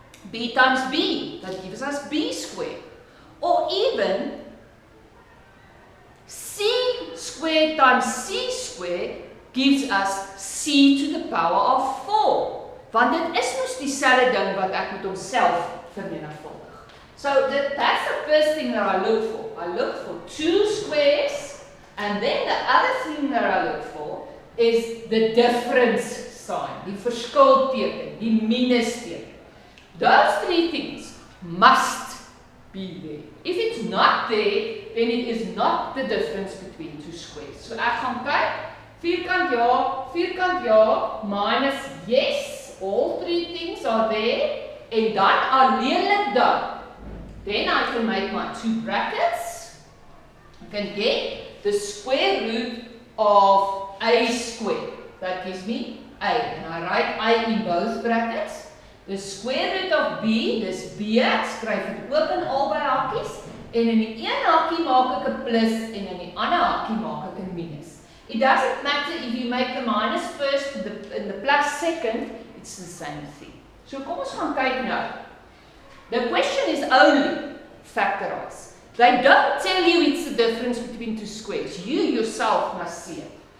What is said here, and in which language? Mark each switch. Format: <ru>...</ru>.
<en>B times b, that gives us b squared. Or even c squared times c squared gives us c to the power of 4.</en> <af>Want dit is mos dieselfde ding wat ek met homself vermenigvuldig.</af> <en>So that's the first thing that I look for. I look for two squares, and then the other thing that I look for is the difference sign,</en> <af>die verskilteken, die minusteken.</af> <en>Those three things must be there. If it's not there, then it is not the difference between two squares.</en> <af>So ek gaan kyk, vierkant ja, minus yes,</af> <en>all three things are there,</en> <af>en dan alleenlik dan.</af> <en>Then I can make my two brackets. I can get the square root of a squared. That gives me a. And I write a in both brackets. The square root of b,</en> <af>dis b, ek skryf dit ook in albei hakkies. En in die een hakkie maak ek 'n plus en in die ander hakkie maak ek 'n minus.</af> <en>It doesn't matter if you make the minus first and the plus second, it's the same thing.</en> <af>So kom ons gaan kyk nou.</af> <en>The question is only factorize. They don't tell you it's the difference between two squares. You yourself must see it.</en>